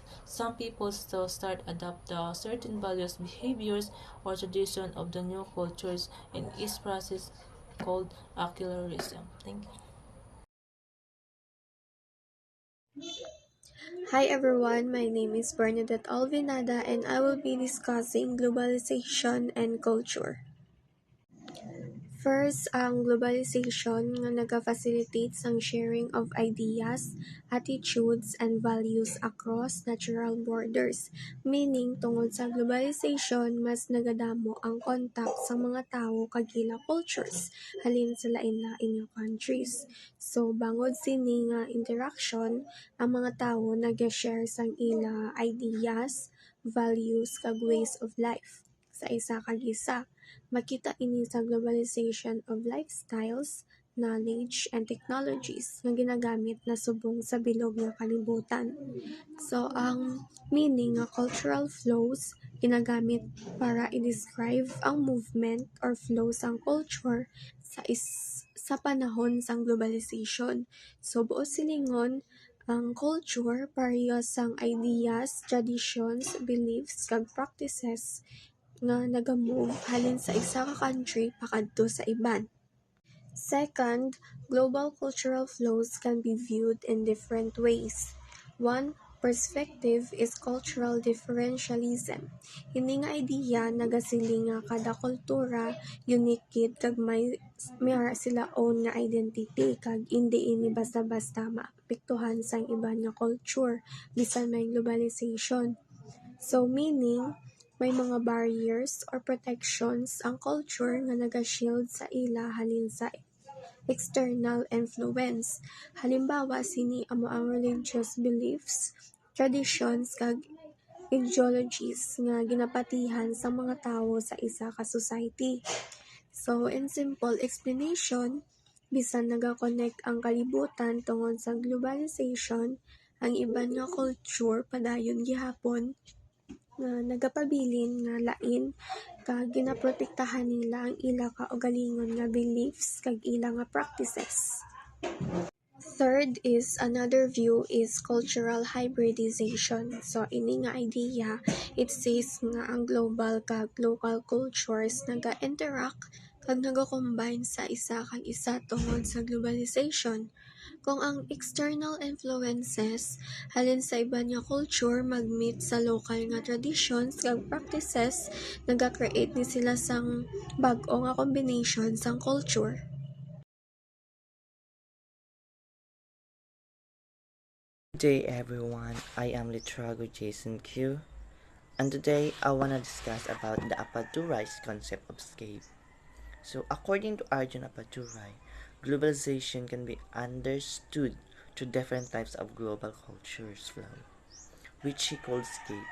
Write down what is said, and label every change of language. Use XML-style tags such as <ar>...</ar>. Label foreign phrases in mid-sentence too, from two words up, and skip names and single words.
<en>Some people still start adopt the certain values, behaviors, or tradition of the new cultures, and each process called ocularism. Thank you. Hi everyone, my name is Bernadette Alvinada and I will be discussing globalization and culture. First,</en> <hil>ang globalization nga naga-facilitate ang</hil> <en>sharing of ideas, attitudes, and values across natural borders.</en> <hil>Meaning, tungod sa globalization, mas nagadamo ang contact sa mga tao kagila cultures, halin sa lain-lain nga countries. So, bangod sini nga interaction, ang mga tao nag-share sang ila ideas, values, kag</hil> <en>ways of life</en> <hil>sa isa kag isa. Makita ini sa</hil> <en>globalization of lifestyles, knowledge, and technologies</en> <hil>nga ginagamit na subong sa bilog nga kalibutan. So, ang meaning nga</hil> <en>cultural flows</en> <hil>ginagamit para i-describe ang</hil> <en>movement or flow</en> <hil>sang culture sa panahon sang globalization. So, buo silingon, ang culture parehas sang</hil> <en>ideas, traditions, beliefs,</en> <hil>kag practices nga naga-move halin sa isa ka country pakadto sa iban.</hil> <en>Second, global cultural flows can be viewed in different ways. One perspective is cultural differentialism.</en> <hil>Ini nga idea nagasiling nga kada kultura unique gid kag may sila own nga identity kag hindi ini basta-basta maapektuhan sang iban nga culture bisan may globalization. So meaning, may mga</hil> <en>barriers or protections</en> <hil>ang culture nga naga-shield sa ila halin sa</hil> <en>external influence.</en> <hil>Halimbawa, sini amo ang</hil> <en>religious beliefs, traditions,</en> <hil>kag ideologies nga ginapatihan sa mga tawo sa isa ka society.</hil> <en>So, in simple explanation,</en> <hil>bisan naga-connect ang kalibutan tungod sa globalization, ang iban nga culture padayon gihapon nga nagapabilin nga lain kag ginaprotektahan nila ang ila kaugalingon nga beliefs kag ila nga practices.</hil> <en>Third is another view is cultural hybridization.</en> <hil>So ini nga idea,</hil> <en>it says</en> <hil>nga ang global kag local cultures naga-interact kag naga-combine sa isa kag isa tungod sa globalization. Kung ang</hil> <en>external influences</en> <hil>halin sa iban nga culture mag-meet sa local nga traditions kag practices, naga-create ni sila sang bag-o nga combination sang culture.</hil> <en>Good day everyone, I am Litrago Jason Q, and today I want to discuss about the Apadurai's concept of scape. So according to Arjun Apadurai, globalization can be understood through different types of global cultures flow, which he called scape.</en>